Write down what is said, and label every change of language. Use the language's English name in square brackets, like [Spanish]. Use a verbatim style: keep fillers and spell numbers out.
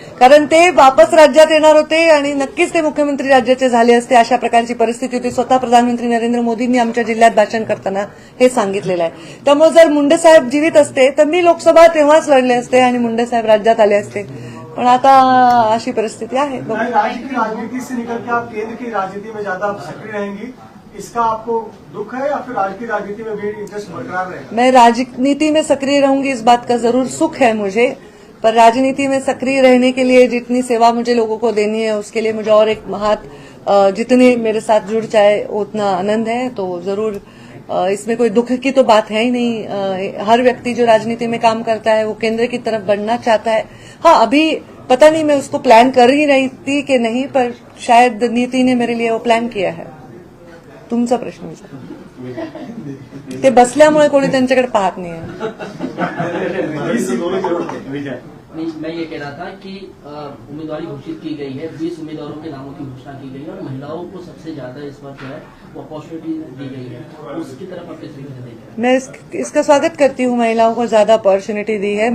[Marathi] कारण ते वापस राज्यात येणार होते आणि नक्कीच ते मुख्यमंत्री राज्याचे झाले असते. अशा प्रकारची परिस्थिती होती. स्वतः प्रधानमंत्री नरेंद्र मोदींनी आमच्या जिल्ह्यात भाषण करताना हे सांगितलेलं आहे. त्यामुळे जर मुंडे साहेब जीवित असते तर मी लोकसभा तेव्हाच लढले असते आणि मुंडे साहेब राज्यात आले असते. पण आता अशी परिस्थिती आहे. [Hindi] राज्य की राजनीति से निकल के आप केंद्र की राजनीति में ज्यादा सक्रिय रहेंगी, इसका आपको दुख है, या फिर राज्य की राजनीति में भी इंटरेस्ट बरकरार रहेगा? मैं राजनीति में सक्रिय रहूंगी इस बात का जरूर सुख है मुझे, पर राजनीति में सक्रिय रहने के लिए जितनी सेवा मुझे लोगों को देनी है उसके लिए मुझे और एक हाथ अ, जितने मेरे साथ जुड़ जाए उतना आनंद है. तो जरूर अ, इसमें कोई दुख की तो बात है ही नहीं. अ, हर व्यक्ति जो राजनीति में काम करता है वो केंद्र की तरफ बढ़ना चाहता है. हाँ, अभी पता नहीं मैं उसको प्लान कर ही रही थी कि नहीं, पर शायद नीति ने मेरे लिए वो प्लान किया है. [Marathi] तुमचा प्रश्न विचार. ते बसल्यामुळे कोणी त्यांच्याकडे पाहत नाही आहे. [Hindi] मैं मैं ये कह रहा था कि अ, उम्मीदवारी घोषित की गई है, बीस उम्मीदवारों के नामों की घोषणा की गई है, और महिलाओं को सबसे ज्यादा इस बार जो है वो अपॉर्चुनिटी दी गई है, उसकी तरफ आप किस तरीके से देख रहे हैं? मैं इस, इसका स्वागत करती हूँ. महिलाओं को ज्यादा अपॉर्चुनिटी दी है.